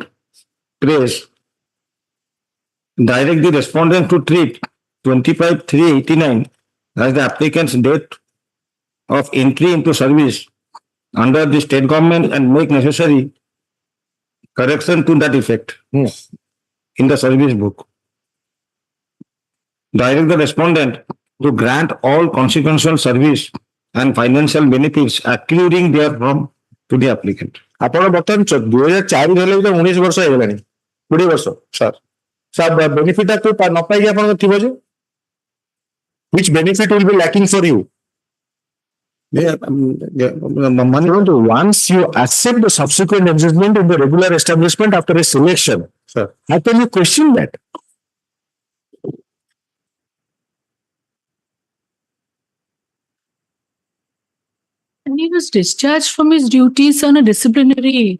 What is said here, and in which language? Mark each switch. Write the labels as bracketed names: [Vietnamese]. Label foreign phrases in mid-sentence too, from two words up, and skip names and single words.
[English] prays direct the respondent to treat 25/3/89 as the applicant's date of entry into service under the state government and make necessary correction to that effect in the service book. Direct the respondent to grant all consequential service and financial benefits accruing therefrom to the applicant. [Odia] ଆପଣ ବର୍ତ୍ତମାନ 2004 ହେଲେ ବି 19 ବର୍ଷ ହେଇଗଲାଣି 20 ବର୍ଷ ସାର୍ ବେନିଫିଟ ନ ପାଇକି ଆପଣଙ୍କ ଥିବ ଯେ [English] which benefit will be lacking for you? Once you accept the subsequent adjustment in the regular establishment after a selection, sir, how can you question that? And he was discharged from his duties on a disciplinary.